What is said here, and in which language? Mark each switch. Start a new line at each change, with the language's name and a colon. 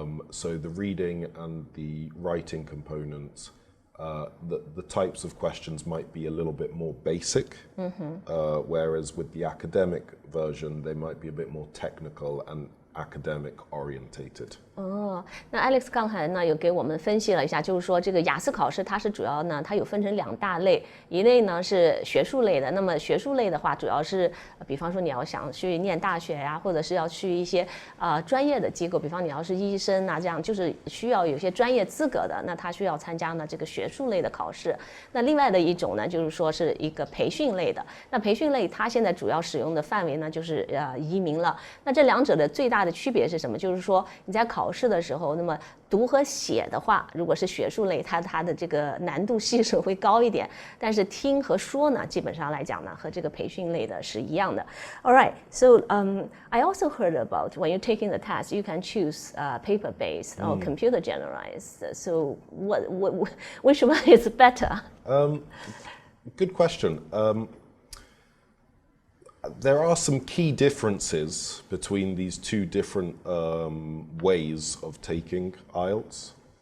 English: So the reading and the writing components, the types of questions might be a little bit more basic, whereas with the academic version, they might be a bit more technical and academic orientated.
Chinese: 那 Alex 刚才呢有给我们分析了一下，就是说这个雅思考试它是主要呢，它有分成两大类，一类呢是学术类的。那么学术类的话，主要是比方说你要想去念大学呀，或者是要去一些专业的机构，比方你要是医生啊，这样就是需要有些专业资格的，那他需要参加呢这个学术类的考试。那另外的一种呢，就是说是一个培训类的。那培训类它现在主要使用的范围呢，就是移民了。那这两者的最大的区别是什么？就是说你在考试的时候，那么读和写的话，如果是学术类，它的这个难度系数会高一点，但是听和说呢，基本上来讲呢，和这个培训类的是一样的。
English: All right, so I also heard about when you're taking the test, you can choose paper-based or computer-generalized. So which one is better? Good question. There are some key differences between these two different ways of taking IELTS.